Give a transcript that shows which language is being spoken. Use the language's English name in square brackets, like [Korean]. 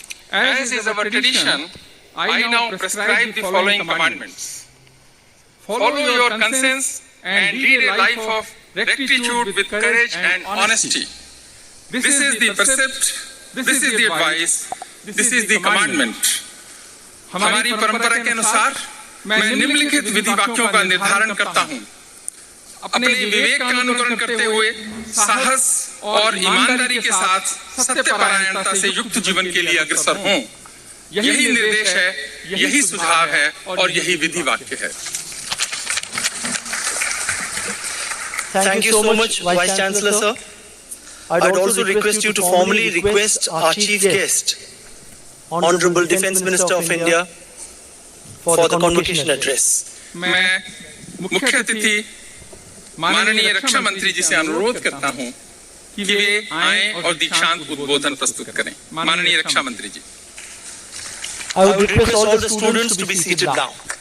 [English] As is our tradition, I now prescribe the following commandments. Follow your conscience and lead a life of rectitude with courage and honesty. This is the precept, this is the advice, this is the commandment. [Hindi] हमारी परंपरा के अनुसार मैं निम्नलिखित विधि वाक्यों का निर्धारण करता हूँ। अपने विवेक का अनुकरण करते हुए साहस और ईमानदारी के साथ सत्यपरायणता से युक्त जीवन के लिए अग्रसर हों। यही निर्देश है, यही सुझाव है और यही विधि वाक्य है। [English] Thank you so much, Vice Chancellor, sir. I'd also request you to formally request our Chief Guest, Honorable Defence Minister of India, for the convocation address. [Hindi] मैं मुख्य अतिथि माननीय रक्षा मंत्री जी से अनुरोध करता हूं कि वे आएं और दीक्षांत उद्बोधन प्रस्तुत करें। माननीय रक्षा मंत्री जी। [English] I would request all the students to be seated now.